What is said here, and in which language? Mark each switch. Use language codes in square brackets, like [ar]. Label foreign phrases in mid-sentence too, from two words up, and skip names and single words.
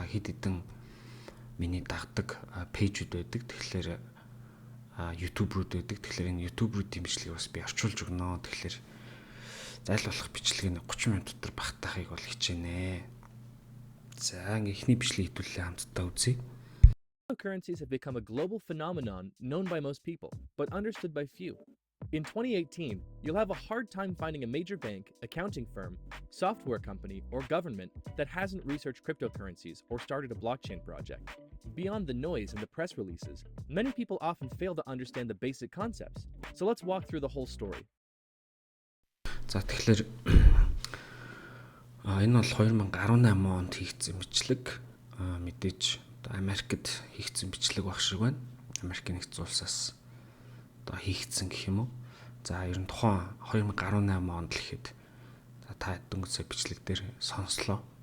[mn] Хэд хэдэн миний дагдаг пэйжүүд байдаг. Тэгэхээр YouTube руу байдаг. Тэгэхээр энэ YouTube руу-ийн бичлэгийг бас би орчуулж өгнө. Тэгэхээр зайл болох бичлэгийг 30 минут дотор багтаахыг бол хичээнэ. За эхний бичлэгийг хэдүүлээ хамтдаа үзье. [en] Cryptocurrencies have become a global phenomenon known by most people, but understood by few. In 2018, you'll have a hard time finding a major bank, accounting firm, software company, or government that hasn't researched cryptocurrencies or started a blockchain project. Beyond the noise and the press releases, many people often fail to understand the basic concepts. So let's walk through the whole story. [mn] За тэгэхээр энэ бол 2018 онд хийгдсэн бичлэг. Мэдээж Америкт хийгдсэн бичлэг баг шиг байна. Америкийн нэгдсэн улсаас одоо хийгдсэн гэх юм уу. За ер нь тухайн 2018 онд л ихэд за та дөнгөж бичлэг дээр сонслоо.